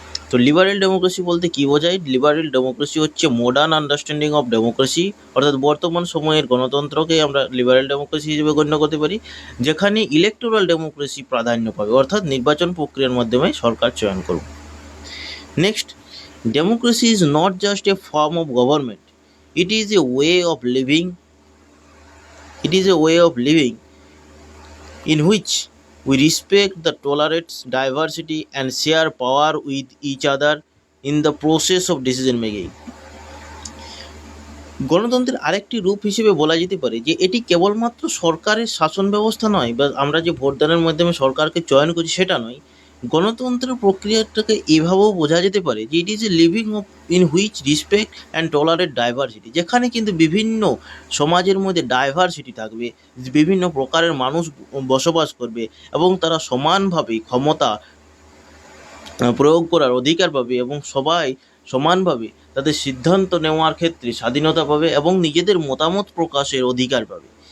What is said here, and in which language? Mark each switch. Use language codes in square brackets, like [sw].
[bn] তো liberal democracy বলতে কী বোঝায়? লিবারেল ডেমোক্রেসি হচ্ছে [en] modern understanding of democracy, [bn] অর্থাৎ বর্তমান সময়ের গণতন্ত্রকে আমরা লিবারেল ডেমোক্রেসি হিসেবে গণ্য করতে পারি, যেখানে ইলেকটোরাল ডেমোক্রেসি প্রাধান্য পাবে, অর্থাৎ নির্বাচন প্রক্রিয়ার মাধ্যমে সরকার চয়ন করবে। [en] Next, democracy is not just a form of government, it is a way of living. It is a way of living in which we respect the tolerate diversity and share power with each other in the process of decision making. [bn] গণতন্ত্রের আরেকটি রূপ হিসেবে বলা যেতে পারে যে এটি কেবলমাত্র সরকারের শাসন ব্যবস্থা নয়, বা আমরা যে ভোটদানের মাধ্যমে সরকারকে চয়ন করি সেটা নয়। গণতন্ত্রের প্রক্রিয়াটাকে এভাবেও বোঝা যেতে পারে যে [en] it is a living of in which respect and tolerate diversity, [bn] যেখানে কিন্তু বিভিন্ন সমাজের মধ্যে ডাইভার্সিটি থাকবে, বিভিন্ন প্রকারের মানুষ বসবাস করবে এবং তারা সমানভাবে ক্ষমতা প্রয়োগ করার অধিকার পাবে এবং সবাই সমানভাবে তাদের সিদ্ধান্ত নেওয়ার ক্ষেত্রে স্বাধীনতা পাবে এবং নিজেদের মতামত প্রকাশের অধিকার পাবে।